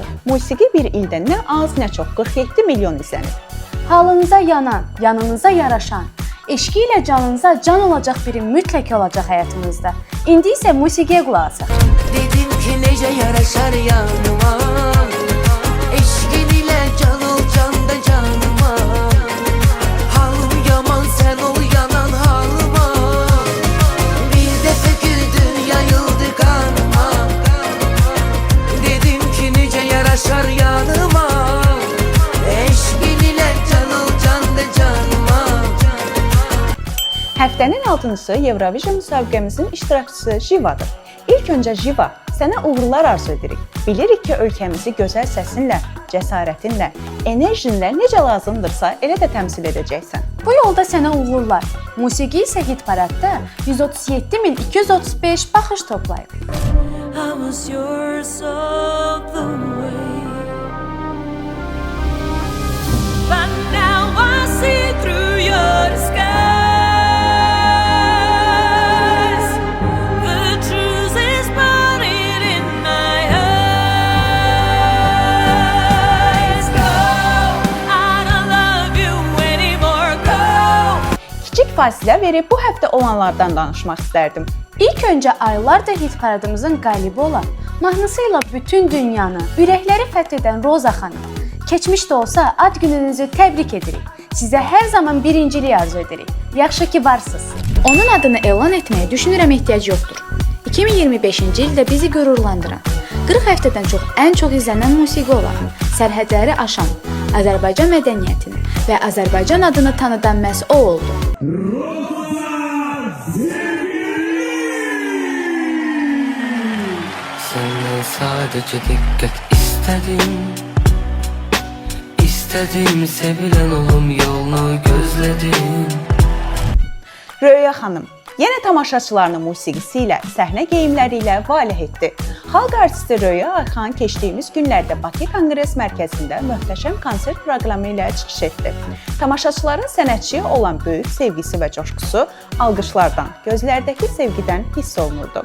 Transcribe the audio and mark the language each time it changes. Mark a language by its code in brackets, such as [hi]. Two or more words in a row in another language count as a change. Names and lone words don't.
[az] Musiqi bir ildə nə az, nə çox 47 milyon izlənib. Halınıza yanan, yanınıza yaraşan, eşqi ilə canınıza can olacaq biri mütləq olacaq həyatınızda. İndi isə musiqiyə qulaq asaq. Dedim ki necə yaraşar yanıma. Eşqin ile can ol can da canıma. Halım yaman sen ol yanan halıma. [tr] Bir defa güldün yayıldı kanıma. [az] Dedim ki necə yaraşar yanıma. Eşqin ile can ol can da canıma. Həftənin 6-cısı Eurovision müsabiqəmizin iştirakçısı Jiva'dır. İlk öncə Jiva, sənə uğurlar arzu edirik. Bilirik ki, ölkəmizi gözəl səsinlə, cəsarətinlə, enerjinlə necə lazımdırsa elə də təmsil edəcəksən. Bu yolda sənə uğurlar. Musiqi isə hit paradda 137.235 baxış toplayıb. [en] I was yours all the way. But now I see through your skies. The truth is burning in my eyes. Go, I don't love you anymore. Go. [az] Kiçik fasilə verib bu həftə olanlardan danışmaq istərdim. İlk öncə aylardır hit paradımızın qalibi olan, mahnısıyla bütün dünyanı, ürəkləri fəth edən Roza xanım. Keçmiş də olsa ad gününüzü təbrik edirik. Sizə hər zaman birincilik arzu edirik. Yaxşı ki varsınız. Onun adını elan etməyə düşünürəm ehtiyac yoxdur. 2025-ci ildə bizi qürurlandıran, 40 həftədən ən çox izlənən musiqi olan, sərhədləri aşan, Azərbaycan mədəniyyətini və Azərbaycan adını tanıdan məhz o oldu. [tr] Senden sadece dikkat istedim. İstedim sevilen olum yolunu gözledim. [az] Röya xanım yenə tamaşaçılarının musiqisi ilə, səhnə geyimləri ilə valeh etdi. Xalq artisti Röya Ayxan keçdiyimiz günlərdə Bakı Konqres Mərkəzində möhtəşəm konsert proqramı ilə çıxış etdi. Tamaşaçıların sənətçiyə olan böyük sevgisi və coşqusu alqışlardan, gözlərdəki sevgidən hiss olunurdu.